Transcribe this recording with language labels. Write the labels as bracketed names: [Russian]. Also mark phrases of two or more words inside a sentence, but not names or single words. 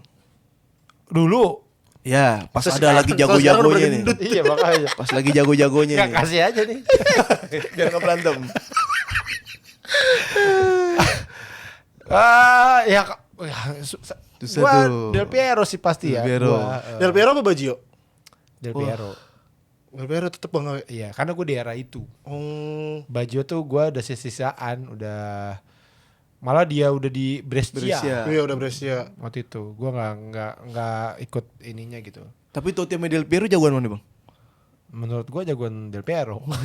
[Indonesian] Dulu. Ya, pas Masa ada lagi sekarang jago-jagonya udah nih. gendut. Iya makanya. Pas lagi jago-jagonya Ya nih. kasih aja nih. Biar nggak berantem. Ya Susah gua tuh. Del Piero sih pasti ya. Del Piero. Del Piero apa Baggio? Del Piero. Del Piero tetep Bang Awe. Iya, karena gue di era itu. Oh, Baggio tuh gue udah sisaan, udah malah dia udah di Brescia. iya udah Brescia. Waktu itu gue nggak ikut ininya gitu. Tapi Totti sama Del Piero jagoan mana bang? Menurut gue jagoan Del Piero.